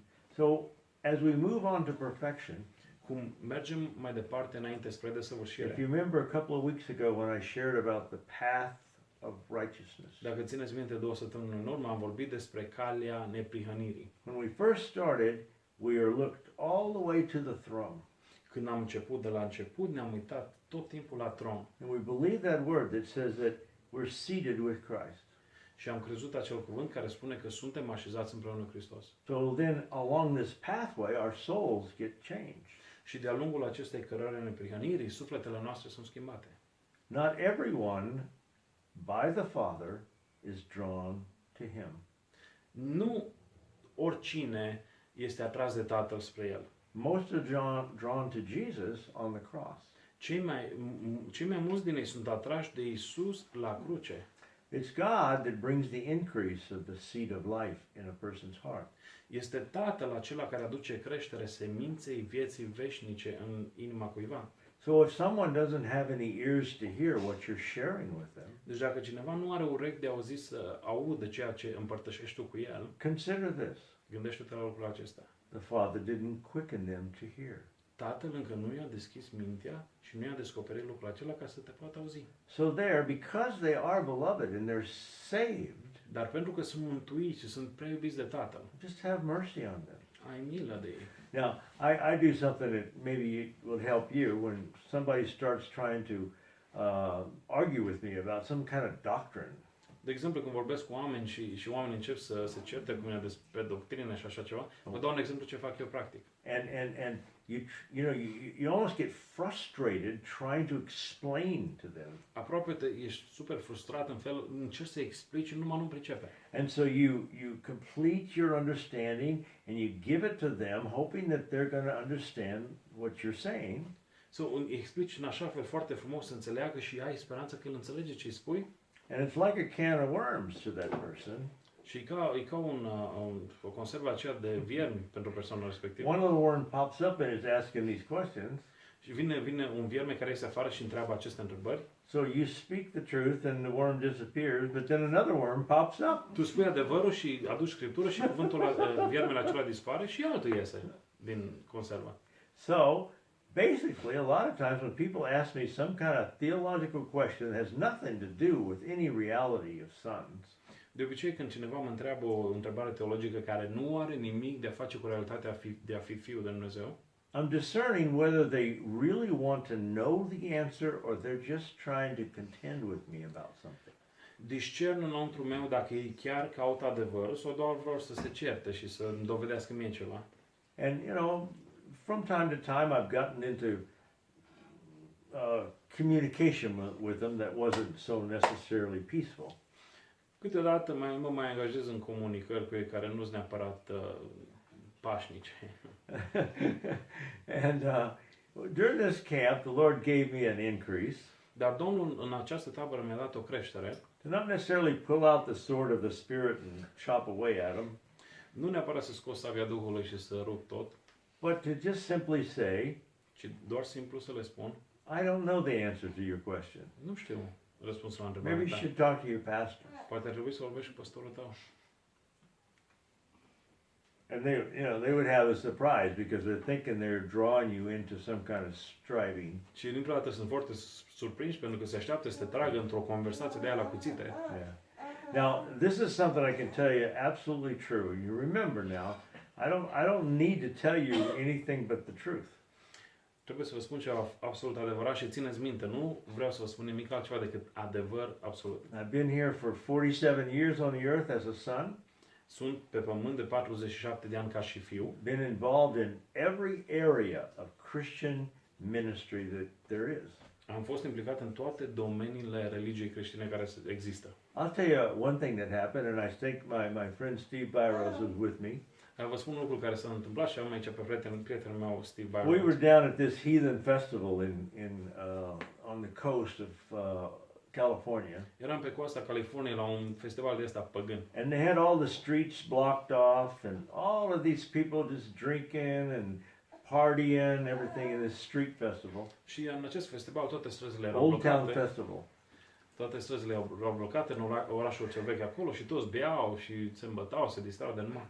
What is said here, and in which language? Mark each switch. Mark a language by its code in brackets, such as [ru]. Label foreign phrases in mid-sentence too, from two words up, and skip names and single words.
[en] So, as we move on to perfection, [ro] Cum mergem mai departe înainte spre [en] if [ro] desăvârșire. [en] you remember a couple of weeks ago when I shared about the path of righteousness, [ro] Dacă țineți minte 2 săptămâni în urmă, am vorbit despre calea neprihănirii. [en] when we first started, we are looked all the way to the throne. [ro] Când am început de la început, ne-am uitat tot timpul la tron. [en] And we believe that word that says that we're seated with Christ. [ro] Și am crezut acel cuvânt care spune că suntem așezați împreună cu Hristos. [en] So then, along this pathway, our souls get changed. [ro] Și de-a lungul acestei cărări neprihănirii, sufletele noastre sunt schimbate. [en] Not everyone, by the Father, is drawn to Him. [ro] Nu oricine este atras de Tatăl spre El. [en] Most are drawn to Jesus on the cross. [ro] Cei mai mulți din ei sunt atrași de Isus la cruce. [en] It's God that brings the increase of the seed of life in a person's heart. [ro] Este Tatăl acela care aduce creștere seminței vieții veșnice în inima cuiva. [en] So if someone doesn't have any ears to hear what you're sharing with them, [ro] Deci dacă cineva nu are urechi de auzit să audă ceea ce împărtășești tu cu el, [en] consider this. [ro] gândește-te la lucrul acesta. [en] The Father didn't quicken them to hear. [ro] Tatăl încă nu i-a deschis mintea și nu i-a descoperit lucrul acela ca să te poată auzi. [en] So there, because they are beloved and they're saved, [ro] Dar pentru că sunt mântuiți și sunt prea iubiți de Tatăl, [en] just have mercy on them. [ro] ai milă de ei. [en] Now, I do something that maybe will help you when somebody starts trying to argue with me about some kind of doctrine. [ro] De exemplu, când vorbesc cu oameni și oamenii încep să se certe cu mine despre doctrină și așa ceva, vă dau un exemplu ce fac eu practic. [en] And you almost get frustrated trying to explain to them. [ro] Aproape ești super frustrat în fel, încerci să explici și numai nu pricepe. [en] And so you complete your understanding and you give it to them, hoping that they're going to understand what you're saying. [ro] Îi explici în așa fel foarte frumos să înțeleagă și ai speranța că el înțelege ce îi spui. [en] And it's like a can of worms to that person. [ro] Și e ca o conservă aceea de viermi pentru persoana respectivă. [en] One little worm pops up and is asking these questions. [ro] Și vine un vierme care iese afară și întreabă aceste întrebări. [en] So you speak the truth and the worm disappears, but then another worm pops up. [ro] Tu spui adevărul și aduci scriptură și cuvântul viermele acela dispare și altul iese din conservă. [en] So basically, a lot of times when people ask me some kind of theological question that has nothing to do with any reality of sons, [ro] De obicei, când cineva mă întreabă o întrebare teologică care nu are nimic de a face cu realitatea de a fi fiul de Dumnezeu, [en] I'm discerning whether they really want to know the answer or they're just trying to contend with me about something. [ro] discern înăuntru meu dacă ei chiar caută adevărul sau doar vor să se certe și să îmi dovedească mie ceva. [en] And, from time to time I've gotten into communication with them that wasn't so necessarily peaceful. [ro] Câteodată mă mai angajez în comunicări cu ei care nu sunt neapărat pașnice. [en] And during this camp, the Lord gave me an increase. [ro] Dar Domnul în această tabără mi-a dat o creștere. [en] To not necessarily pull out the sword of the Spirit and chop away at them. [ro] Nu neapărat să scos sabia Duhului și să rup tot, [en] But to just simply say, [ro] ci doar simplu să le spun, [en] I don't know the answer to your question. [ro] nu știu răspunsul la întrebarea [en] Maybe you [ro] ta. [en] should talk to your pastor. [ro] Poate ar trebui să vorbești cu pastorul tău. [en] And they would have a surprise because they're thinking they're drawing you into some kind of striving. [ro] Și dintr-o dată sunt foarte surprinși pentru că se așteaptă să te tragă într-o conversație de aia la cuțite. [en] Yeah. Now, this is something I can tell you absolutely true. You remember now, I don't need to tell you anything but the truth. [ro] Trebuie să vă spun ceva absolut adevărat și țineți minte, nu vreau să vă spun nimic altceva decât adevăr absolut. [en] I've been here for 47 years on the earth as a son. [ro] Sunt pe pământ de 47 de ani ca și fiu. [en] Been involved in every area of Christian ministry that there is. [ro] Am fost implicat în toate domeniile religiei creștine care există. [en] I'll tell you one thing that happened, and I think my friend Steve Byros was with me. [ro] Vă spun un lucru care s-a întâmplat și am aici pe prietenul meu, Steve Byron. [en] We were down at this heathen festival on the coast of California. [ro] Eram pe coasta Californiei la un festival de ăsta păgân. [en] And they had all the streets blocked off, and all of these people just drinking and partying, everything in this street festival. [ro] Și în acest festival toate străzile erau Old Town blocate. Festival. Toate străzile erau blocate în orașul cel vechi acolo și toți beau și se îmbătau, se distrau de numai.